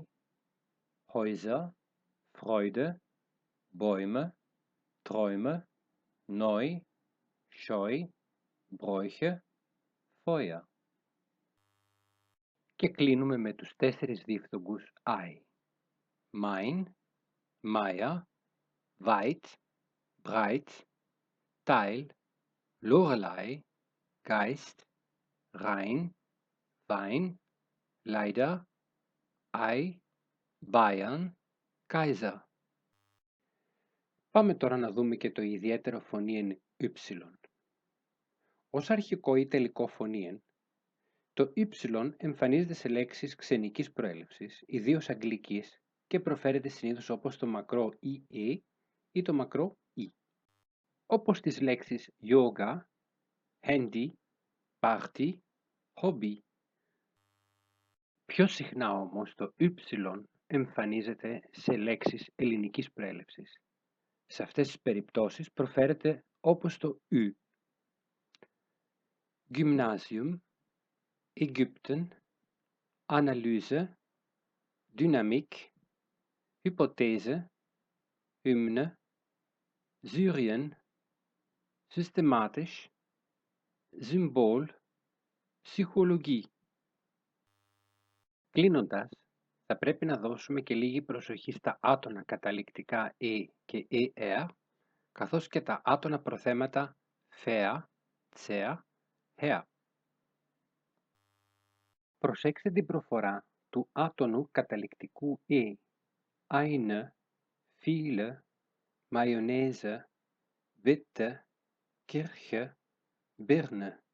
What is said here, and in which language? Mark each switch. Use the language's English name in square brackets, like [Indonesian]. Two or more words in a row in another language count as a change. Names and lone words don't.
[German] Häuser, Freude, Bäume, Träume, Neu, Scheu, Bräuche, Feuer. [Greek] Και κλείνουμε με τους 4 δίφθογκους άι. [German] Mein, Meier, Weit, Breit, Teil, Lorelei, Geist, Rhein, Wein, Leider, Ei, Bayern, Kaiser. [Greek] Πάμε τώρα να δούμε και το ιδιαίτερο φωνήεν y. Ως αρχικό ή τελικό φωνήεν, το y εμφανίζεται σε λέξεις ξενικής προέλευσης, ιδίως αγγλικής, και προφέρεται συνήθως όπως το μακρό «e» ή το μακρό «i». Όπως τις λέξεις [English] yoga, handy, party, hobby. [Greek] Πιο συχνά όμως το y εμφανίζεται σε λέξεις ελληνικής προέλευσης. Σε αυτές τις περιπτώσεις προφέρεται όπως το «ου». [German] Gymnasium, Ägypten, Analyse, Dynamik, Hypothese, Hymne, Syrien, Systematisch, Symbol, Psychologie. [Greek] Κλείνοντας, θα πρέπει να δώσουμε και λίγη προσοχή στα άτονα καταληκτικά και καθώς και τα άτονα προθέματα φέα, τσέα, χέα. Προσέξτε την προφορά του άτονου καταληκτικού [German] eine, viele, Mayonnaise, Bitte, Kirche, Birne.